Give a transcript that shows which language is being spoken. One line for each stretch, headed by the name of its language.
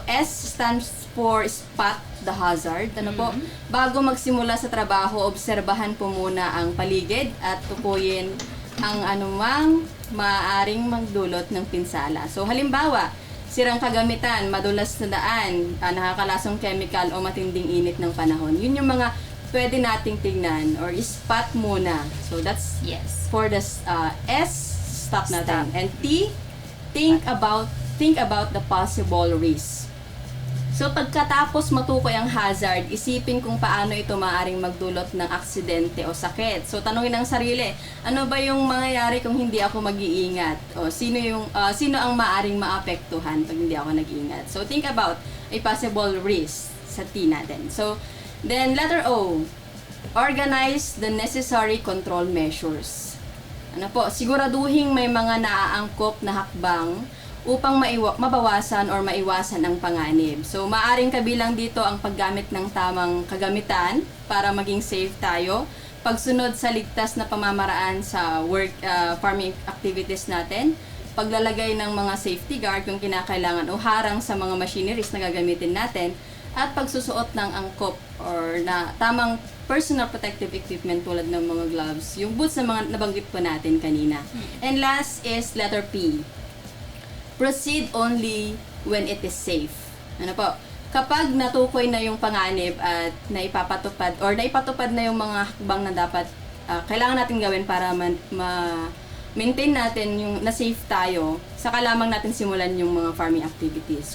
English: S stands for spot the hazard.
Filipino: Ano po? Bago magsimula sa trabaho, obserbahan po muna ang paligid at tukuyin ang anumang maaaring magdulot ng pinsala. So, halimbawa, sirang kagamitan, madulas na daan, nakakalasong chemical o matinding init ng panahon. Yun yung mga pwede nating tignan or spot muna. So, that's
English: Yes. for the S, stop natin. And T, think about the possible risk.
Filipino: So, pagkatapos matukoy ang hazard, isipin kung paano ito maaaring magdulot ng aksidente o sakit. So, tanungin ang sarili, ano ba yung mangyayari kung hindi ako mag-iingat? O, sino ang maaaring maapektuhan pag hindi ako nag-iingat?
English: So, think about a possible risk
Filipino: sa T natin.
English: So, then, letter O, organize the necessary control measures.
Filipino: Ano po, siguraduhin may mga naaangkop na hakbang upang mabawasan or maiwasan ang panganib. So, maaring kabilang dito ang paggamit ng tamang kagamitan para maging safe tayo, pagsunod sa ligtas na pamamaraan sa farming activities natin, paglalagay ng mga safety guard kung kinakailangan o harang sa mga machineries na gagamitin natin, at pagsusuot ng angkop or na tamang personal protective equipment tulad ng mga gloves, yung boots na mga nabanggit po natin kanina.
English: And last is letter P. Proceed only when it is safe.
Filipino: Ano po? Kapag natukoy na yung panganib at naipapatupad or naipatupad na yung mga hakbang na dapat kailangan natin gawin para maintain natin yung na-safe tayo, saka lamang natin simulan yung mga farming activities.